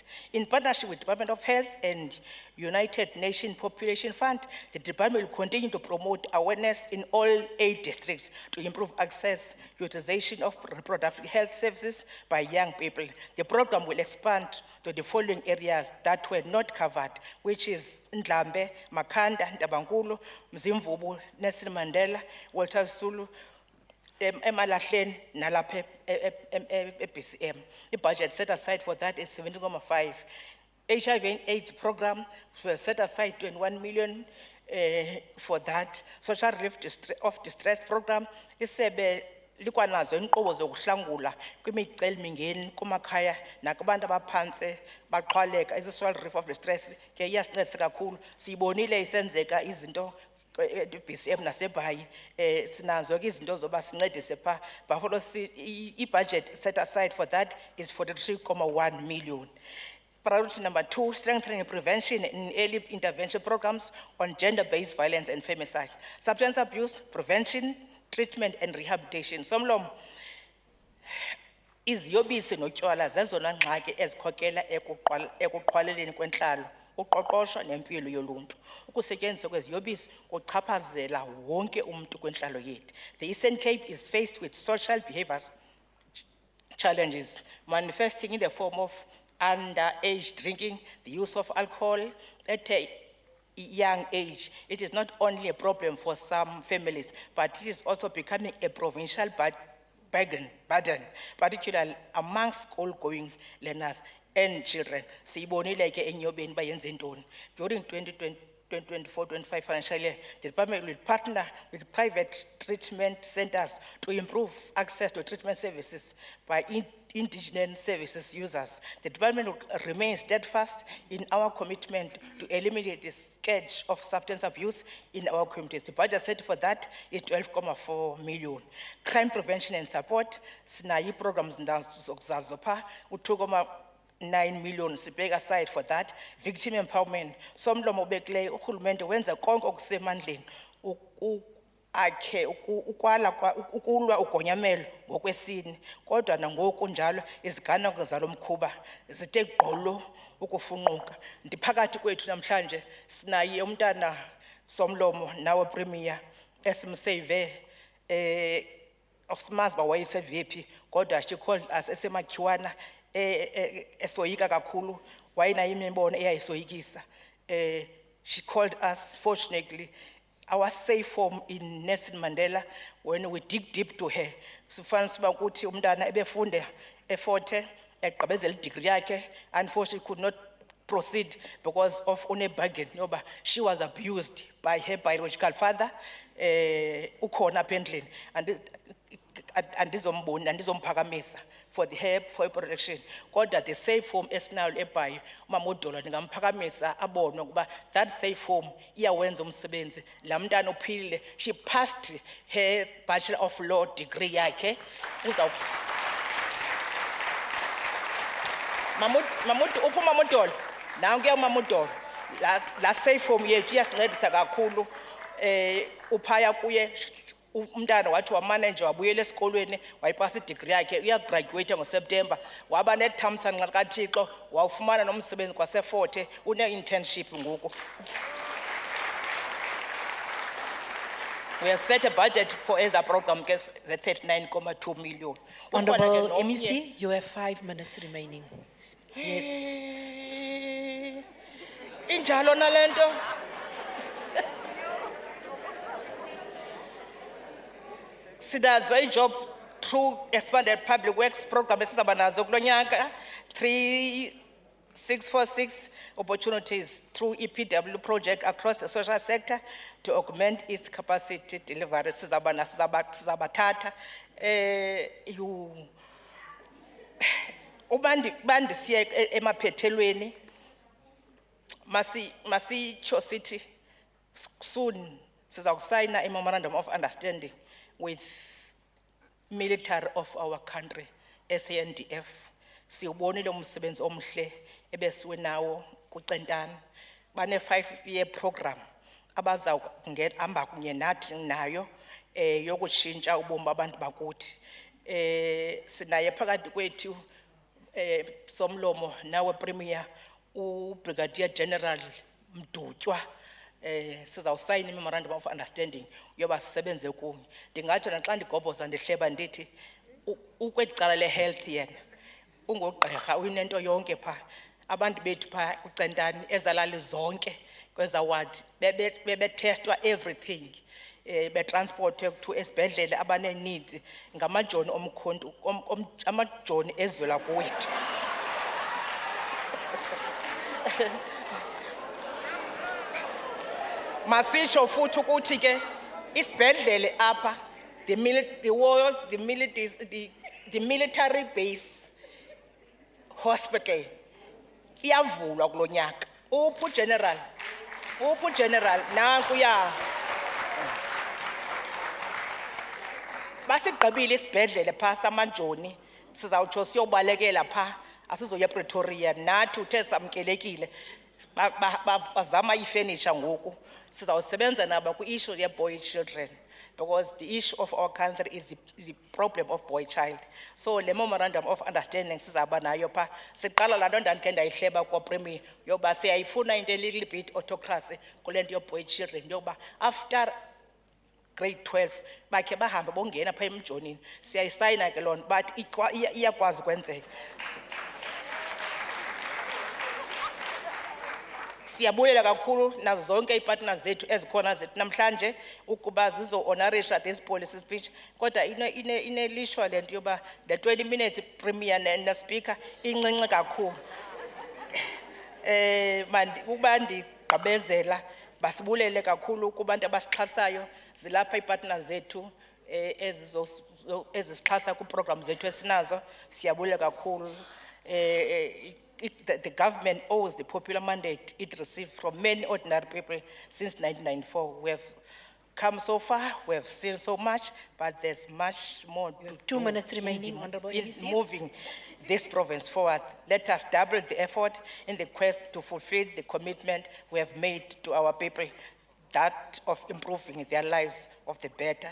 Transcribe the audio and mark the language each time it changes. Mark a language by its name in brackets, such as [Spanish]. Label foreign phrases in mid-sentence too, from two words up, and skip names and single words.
[English] In partnership with Department of Health and United Nations Population Fund, the department will continue to promote awareness in all 8 districts to improve access, utilization of reproductive health services by young people. The program will expand to the following areas that were not covered, which is Ndlambe, Makhanda, Ntabankulu, Mzimvubu, Nelson Mandela, Walter Sisulu, Emalahleni nalapha BCM. The budget set aside for that is 17.5. HIV and AIDS program set aside 21 million for that. Social relief of distress program [Xhosa] is likwanazo inkqubo zokuhlangula kwimicelimingeni kumakhaya nakubantu abaphantse baxhwaleka isi- [English] social relief of distress [Xhosa] ke iyasincedisa kakhulu siyibonile isenzeka izinto BCM nasebhayi sinazo ke izinto zoba sincedise pha Buffalo i- [English] budget set aside for that is 43.1 million. Priority number 2, strengthening prevention in early intervention programs on gender-based violence and femicide. Substance abuse, prevention, treatment and rehabilitation. [Xhosa] Somlom, iziyobisi notywala zezona ngxaki ezikhokela ekuqhwaleleni kwentlalo, uqoqosho nempilo yoluntu. Ukusetyenziswa kweziyobisi kuchaphazela wonke umuntu kwentlalo yethu. [English] The Eastern Cape is faced with social behavior challenges manifesting in the form of underage drinking, the use of alcohol at a young age. It is not only a problem for some families, but it is also becoming a provincial burden, particularly among school-going learners and children. [Xhosa] Siyibonile ke enyobeni bayenze ntoni. [English] During 2024-25 financial year, the department will partner with private treatment centers to improve access to treatment services by indigenous services users. The department will remain steadfast in our commitment to eliminate the scourge of substance abuse in our communities. The budget set for that is 12.4 million. Crime prevention and support, [Xhosa] sinayi programs ndazopha, [English] 2.9 million sibek aside for that. Victim empowerment, [Xhosa] somlomo bekle urhulumente wenza konke okusemandleni akhe ukulwa ugonyamelo ngokwesini kodwa nangoku njalo iziganeko zalo mkhuba zithe gqolo ukufunquka. Ndiphakathi kwethu namhlanje sinaye umntana somlomo nawe premier esimsave osimazi ba wayese VP kodwa [English] she called us [Xhosa] esemakhiwana esoyika kakhulu wayinayo imibono eyayisoyikisa. [English] She called us, fortunately our safe home in Nelson Mandela. When we dig deep to her, [Xhosa] sifana siba ukuthi umntana ebefunde eForte egqibezela degree yakhe, [English] unfortunately could not proceed because of bargain. Yoba she was abused by her biological father [Xhosa] ukhona apha endlini andizomphakamisa [English] for her protection. [Xhosa] Kodwa [English] the safe home [Xhosa] esinayo eBhayi uMamodola ndingamphakamisa abone ukuba [English] that safe home [Xhosa] iyawenza umsebenzi. La mntana uphilile, [English] she passed her Bachelor of Law degree yakhe. [Xhosa] Mamodola now ke uMamodola la [English] safe home [Xhosa] yethu iyasincedisa kakhulu. Uphaya kuye umntana wathi wamanager wabuyela esikolweni wayipasa degree yakhe uyagraduate ngoSeptember waba nethamsanqa kaThixo wawufumana nomsebenzi kwaseForte une-internship ngoku. [English] We have set a budget for as a program the 39.2 million. Honorable MEC, you have 5 minutes remaining. Yes. [Xhosa] Injalo nalento. [English] Sinazo job through expanded public works program [Xhosa] esizaba nazo kulo nyaka [English] 3646 opportunities through EPW project across the social sector to augment its capacity delivery. [Xhosa] Sizabathatha bandisiye emaphethelweni masitsho sithi soon sizakusayina [English] a memorandum of understanding with military of our country, [Xhosa] SANDF. Siyubonile umsebenzi omhle ebesiwe nawo kuCentane. Bane 5-year program abazawungehamba kunye nathi nayo yokushintsha ubomi babantu bakuthi. Sinaye phakathi kwethu somlomo nawe premier uBrigadier General Mdutywa. Sizawusayina [English] memorandum of understanding [Xhosa] yoba sisebenze kunye. Ndingathi naxa ndigobhoza ndihleba ndithi ukwecala le-health yena ungogqirha uyinento yonke pha. Abantu bethu pha kuCentane ezalali zonke kweza ward bebetestwa everything. Betransportwe to esibhedlele abaneneeds ngamajoni omkhonto amajoni ezwela kuwethu. Masitsho futhi ukuthi ke isibhedlele apha [English] the military base hospital [Xhosa] iyavulwa kulo nyaka. Uphu general nankuya. Basigqibile isibhedlele pha samanjoni sizawutsho siyobalekela pha asizoya Pretoria nathi uthe samkelekile bazama ifurniture ngoku sizawusebenza nabo ku-issue ye-boy children [English] because the issue of our country is the problem of boy child. [Xhosa] So le [English] memorandum of understanding [Xhosa] sizaba nayo pha siqala laa nto ndandikhe ndayihleba kwa-Premier yoba siyayifuna into [English] little bit autocracy [Xhosa] kule nto yo-boy children yoba [English] after grade 12 [Xhosa] bakhe bahambe bongena pha emjonini siyayisayina ke loo nto but iyakwazi ukwenzeka. Siyabulela kakhulu nazo zonke ipartners zethu ezikhona zethu namhlanje ukuba zizo-honorisha [English] this policy speech [Xhosa] kodwa inelishwa le nto yoba [English] the 20 minutes Premier [Xhosa] ne-Speaker incinci kakhulu. Ukuba ndigqibezela basibulele kakhulu kubantu abasixhasayo zilapha ipartners zethu ezisixhasa ku-program zethu esinazo siyabulela kakhulu. [English] The government owes the popular mandate it received from many ordinary people since 1994. We have come so far, we have seen so much, but there's much more to 2 minutes remaining, Honorable MEC. Moving this province forward. Let us double the effort in the quest to fulfill the commitment we have made to our people, that of improving their lives of the better.